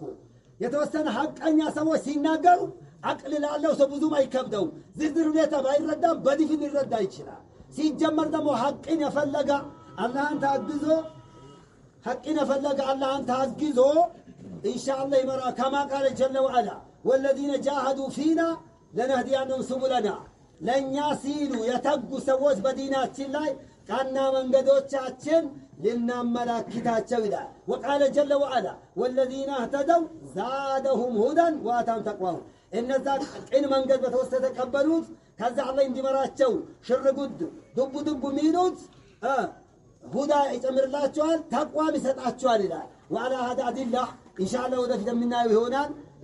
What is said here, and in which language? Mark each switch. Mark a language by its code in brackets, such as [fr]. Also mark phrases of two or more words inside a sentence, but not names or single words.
[am] የተወሰነ ሐቀኛ ሰዎች ሲናገሩ አቅልላለሁ ሰው ብዙም አይከብደው ዝርዝር ሁኔታ ባይረዳም በዲፊን ይረዳ ይችላል ሲጀመር ደግሞ ሐቅን የፈለገ አላህን ታግዞ ሐቅን የፈለገ አላህን ታግዞ ኢንሻአላህ ይመራ [ar] كما قال جل وعلا والذين جاهدوا فينا لنهدينهم [am] سبلنا ለኛ ሲሉ የተጉ ሰዎች በዲናችን ላይ ቀና መንገዶቻችን ልናመላክታቸው ይላል [ar] وقال جل وعلا والذين اهتدوا زادهم هدى وآتاهم تقواهم [am] እነዛ ቅን መንገድ በተወሰተ ተቀበሉት ከዛ አላህ እንዲመራቸው ሽርጉድ ዱብ ሚሉት ሁዳ ይጨምርላቸዋል ተቅዋም ይሰጣቸዋል ይላል [ar] وعلى هذا أدلة إن شاء الله [am] ወደፊት የምናየው ይሆናል